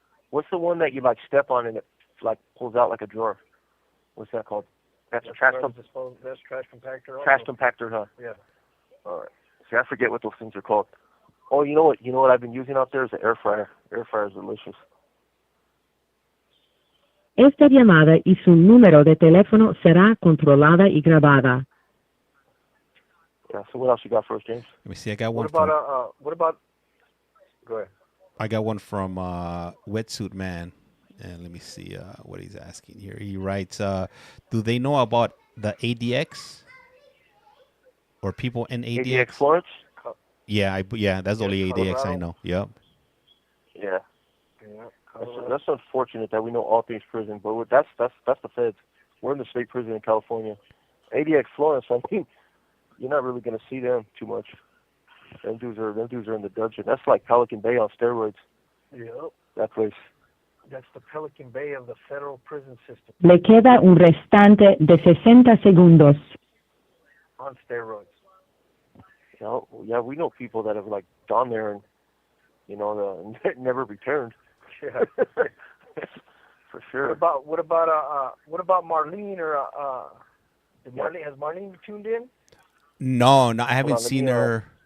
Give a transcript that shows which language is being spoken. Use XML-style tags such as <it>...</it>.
<en>What's the one that you step on and it pulls out like a drawer? What's that called? That's trash disposal. That's trash compactor. Also. Trash compactor, huh? Yeah. All right. See, I forget what those things are called. Oh, you know what? You know what I've been using out there is an air fryer. Air fryer is delicious.</en> <es>Esta llamada y su número de teléfono será controlada y grabada.</es> <en>Yeah. So what else you got for us, James? Let me see. I got one. What about? Go ahead. I got one from Wetsuit Man, and let me see what he's asking here. He writes, "Do they know about the ADX or people in ADX?" ADX Florence? Yeah, that's the only ADX I know. Yep. Yeah. That's unfortunate that we know all things prison, but that's the feds. We're in the state prison in California. ADX Florence, I mean, you're not really going to see them too much. Them dudes are in the dungeon. That's like Pelican Bay on steroids. Yep. That place. That's the Pelican Bay of the federal prison system.</en> <es>Le queda un restante de 60 segundos.</es> <en>On steroids. Yeah, we know people that have gone there and never returned. Yeah. For sure. What about Marlene or has Marlene tuned in? No, I haven't seen her.</en>